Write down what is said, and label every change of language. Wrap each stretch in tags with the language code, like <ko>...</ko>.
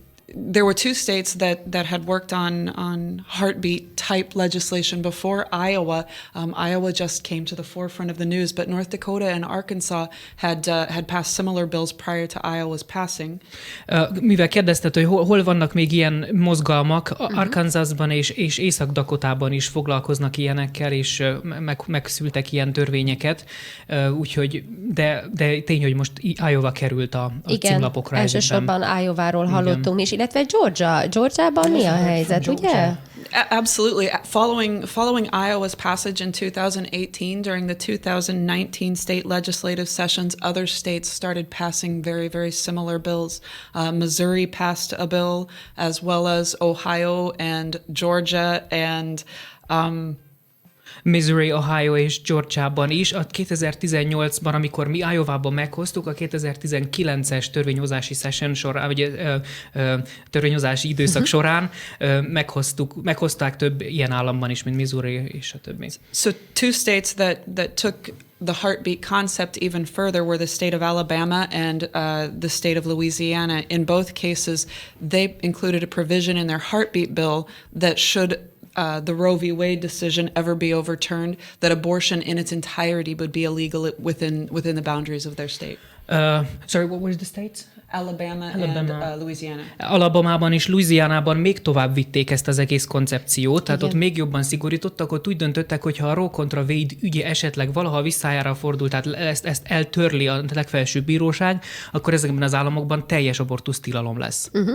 <en>There were two states that had worked on heartbeat type legislation before Iowa. Iowa just came to the forefront of the news, but North Dakota and Arkansas had passed similar bills prior to Iowa's passing.</en> <hu>Mivel kérdezted, hogy hol vannak még ilyen mozgalmak, Arkansasban és Észak-Dakotában is foglalkoznak ilyenekkel, és megszültek ilyen törvényeket, úgyhogy, de tény, hogy most Iowa került a címlapokra. Igen, elsősorban Iowa-ról hallottunk is, illetve Georgiában mi a helyzet, ugye?</hu> <en>Absolutely. Following Iowa's passage in 2018, during the 2019 state legislative sessions, other states started passing very, very similar bills. Missouri passed a bill, as well as Ohio and Georgia and</en> <hu>Missouri, Ohio és Georgiában is. A 2018-ban, amikor mi Iowában meghoztuk, a 2019-es törvényhozási session során, vagy törvényhozási időszak során meghozták több ilyen államban is, mint Missouri és a többi.</hu> <en>So two states that took the heartbeat concept even further were the state of Alabama and the state of Louisiana. In both cases, they included a provision in their heartbeat bill that should the Roe v. Wade decision ever be overturned, that abortion in its entirety would be illegal within the boundaries of their state. Sorry, what were the states? Alabama. And Louisiana.</en> <hu>Alabamában és Louisianában még tovább vitték ezt az egész koncepciót, tehát ott még jobban szigorítottak, ott úgy döntöttek, hogy ha a Roe kontra Wade ügye esetleg valaha visszájára fordul, tehát ezt eltörli a legfelsőbb bíróság, akkor ezekben az államokban teljes abortusz tilalom lesz.</hu>